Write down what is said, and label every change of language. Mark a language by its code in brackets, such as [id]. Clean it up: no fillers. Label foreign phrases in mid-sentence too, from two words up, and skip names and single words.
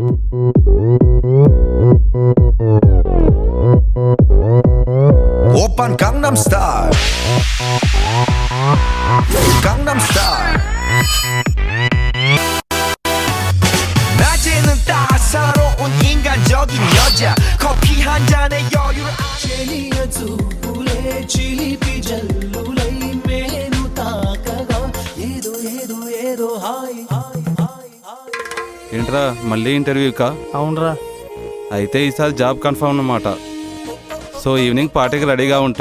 [ko] Oppan Gangnam Style Gangnam Style 낮에는 따사로운 인간적인 여자 커피 한 잔에 여유를 [te] చెలియ చూపులే చిలిపి జల్లులై మేను తాకగా ఏదో ఏదో ఏదో హాయ్ హాయ్ హాయ్ హాయ్. ఏంట్రా మళ్ళీ ఇంటర్వ్యూకా? అవునరా. అయితే ఈసారి [en] job confirm [te] అన్నమాట. [en] so evening party-ki ready-ga [te] ఉంటా.